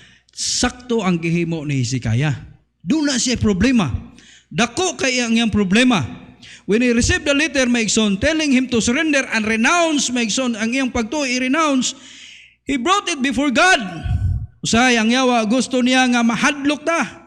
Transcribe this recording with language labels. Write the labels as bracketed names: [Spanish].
[Cebuano] Sakto ang gihimo ni Hezekiah. Doon na siya problema. Dako kay ang iyang problema. [English] When he received the letter, maigsoon, telling him to surrender and renounce, maigsoon, [Cebuano] ang iyang pagtuo, i-renounce, [English] he brought it before God. [Cebuano] Usahay, ang yawa, gusto niya nga mahadlok ta.